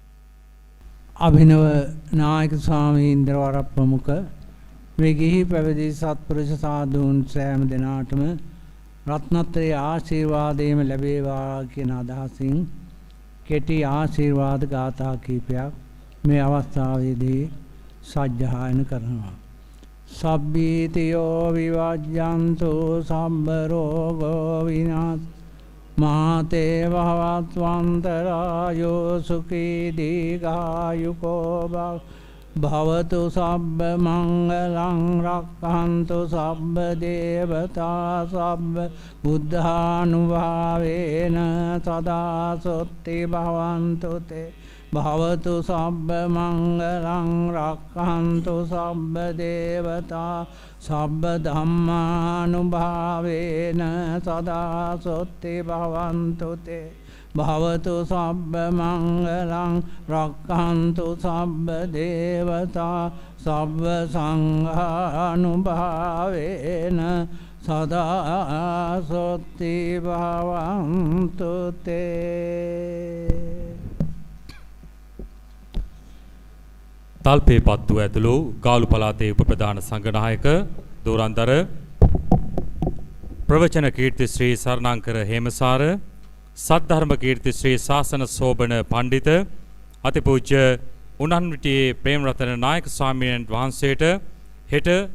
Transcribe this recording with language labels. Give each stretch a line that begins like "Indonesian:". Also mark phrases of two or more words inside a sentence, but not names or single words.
Sinhala: අභිනව නායක ස්වාමීන්ද්‍ර වරප්‍රමුඛ මේ ගිහි පැවිදි සත්පුරුෂ සාධුන් සෑම දෙනාටම රත්නත්‍රයේ ආශිර්වාදයම ලැබේවා කියන අදහසින් කෙටි ආශිර්වාද ගාථා කීපයක් මේ අවස්ථාවේදී සජ්ජායන කරනවා.
Pali: සබ්බීතියෝ විවජ්ජන්තු සබ්බ රෝගෝ විනාශ මාතේ භවත්වන්තරායෝ සුඛී දීඝායුකෝ භවතු සබ්බ මංගලං රක්ඛන්තු සබ්බ දේවතා සබ්බ බුද්ධානුභාවේන සදා සොත්ති භවන්තු තේ භවතු සබ්බ මංගලං රක්ඛන්තු සබ්බ දේවතා සබ්බ ධම්මානුභාවේන සදා සොත්ති භවන්තු තේ භවතු සබ්බ මංගලං රක්ඛන්තු සබ්බ දේවතා සබ්බ සංඝානුභාවේන සදා සොත්ති භවන්තු තේ.
Sinhala: තල්පේපත්තුව ඇතුළු ගාලු පළාතේ උපප්‍රධාන සංඝනායක දෝරන්දර ප්‍රවචන කීර්ති ශ්‍රී සරණංකර හේමසාර සද්ධර්ම කීර්ති ශ්‍රී ශාසන සෝබන පණ්ඩිත අතිපූජ්‍ය උනන්විටියේ ප්‍රේමරතන නායක ස්වාමීන් වහන්සේට හෙට